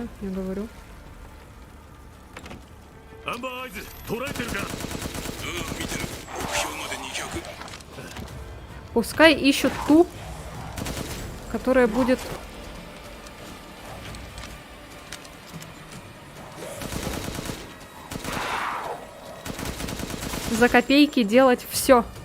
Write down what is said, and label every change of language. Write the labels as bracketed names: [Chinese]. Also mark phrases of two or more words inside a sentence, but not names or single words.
[Russian] Я говорю. [Japanese] アンバーアイズ捉えてるか見てる目標まで200 [Russian] Пускай ищут ту, которая будет... за копейки делать все.